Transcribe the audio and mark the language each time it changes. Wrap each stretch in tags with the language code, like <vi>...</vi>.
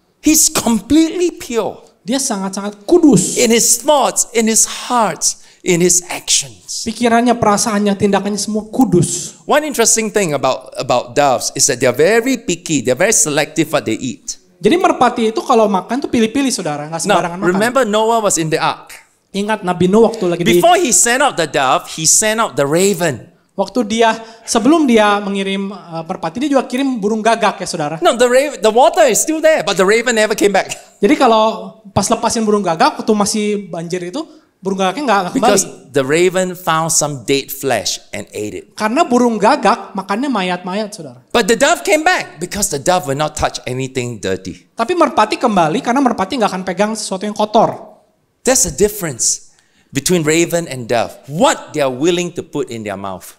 <en>He's completely pure</en> <id>Dia sangat-sangat kudus.</id> <en>in his thoughts, in his hearts, in his actions.</en> <id>Pikirannya, perasaannya, tindakannya semua kudus.</id> <en>One interesting thing about doves is that they are very picky. They are very selective what they eat.</en> <id>Jadi merpati itu kalau makan tuh pilih-pilih, saudara, nggak sembarangan</id> <en>Now,</en> <id>makan.</id> <en>remember Noah was in the ark.</en> <id>Ingat Nabi Nuh waktu lagi</id> <en>Before he sent out the dove, he sent out the raven.</en> <id>sebelum dia mengirim merpati, dia juga kirim burung gagak ya, saudara.</id> <en>No, the water is still there, but the raven never came back.</en> <id>Jadi kalau pas lepasin burung gagak waktu masih banjir itu, burung gagaknya nggak kembali.</id> <en>Because the raven found some dead flesh and ate it.</en> <id>Karena burung gagak makannya mayat-mayat, saudara.</id> <en>But the dove came back because the dove will not touch anything dirty.</en> <id>Tapi merpati kembali karena merpati nggak akan pegang sesuatu yang kotor.</id> <en>That's the difference between raven and dove. What they are willing to put in their mouth.</en>